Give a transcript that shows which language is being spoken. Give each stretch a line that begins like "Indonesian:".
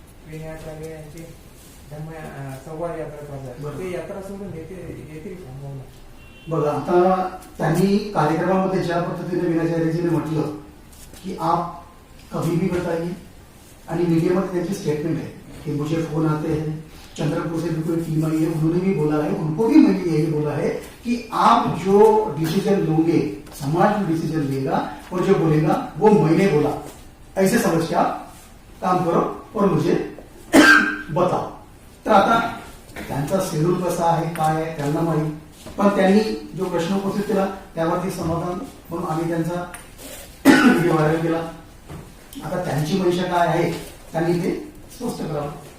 Marathi: विनाचार्य यांची संवाद यात्रा करतात, ते यात्रा सोडून येतील का? बघा, आता त्यांनी कार्यक्रमामध्ये ज्या पद्धतीने विनाचार्यजीने म्हटलं की
Hindi: आप कभी भी बताइए,
Marathi: आणि मीडियामध्ये त्यांची स्टेटमेंट आहे
Hindi: कि मुझे फोन आते हैं, चंद्रपुर से भी कोई टीम आई है, उन्होंने भी बोला है, उनको भी मैंने यही बोला है कि आप जो डिसीजन लोगे, समाज जो डिसीजन लेगा और जो बोलेगा वो मैंने बोला, ऐसे समझ के आप काम करो और मुझे बताओ.
Marathi: तर आता त्यांचा शेड्यूल कसा आहे, काय आहे त्यांना माहीत, पण त्यांनी जो प्रश्न उपस्थित केला त्यावरती समाधान म्हणून आम्ही त्यांचा व्हिडिओ व्हायरल केला. आता त्यांची मंशा काय आहे त्यांनी ते स्पष्ट करावं.